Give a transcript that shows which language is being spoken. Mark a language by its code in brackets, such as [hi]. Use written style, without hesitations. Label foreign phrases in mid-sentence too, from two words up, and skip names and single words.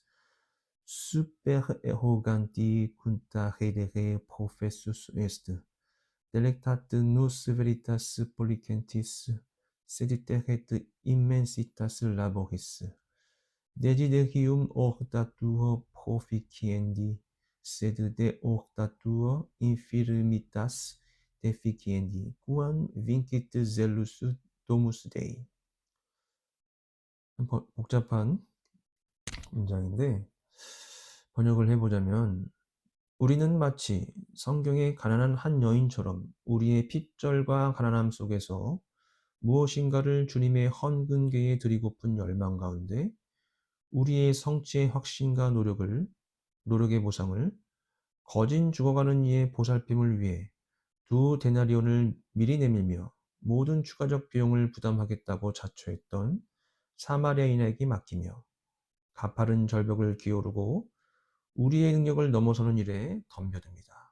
[la] super eroganti cunta redere professus est delectat nos veritas policentis sed terret immensitas laboris desiderium ortatur proficiendi sed de ortatur infirmitas deficiendi quam vincit zelus domus Dei. [ko] 복잡한 문장인데 번역을 해보자면 우리는 마치 성경의 가난한 한 여인처럼 우리의 핍절과 가난함 속에서 무엇인가를 주님의 헌근궤에 드리고픈 열망 가운데 우리의 성취의 확신과 노력의 보상을 거진 죽어가는 이의 보살핌을 위해 2데나리온을 미리 내밀며 모든 추가적 비용을 부담하겠다고 자처했던 사마리아인에게 맡기며 가파른 절벽을 기어오르고 우리의 능력을 넘어서는 일에 덤벼듭니다.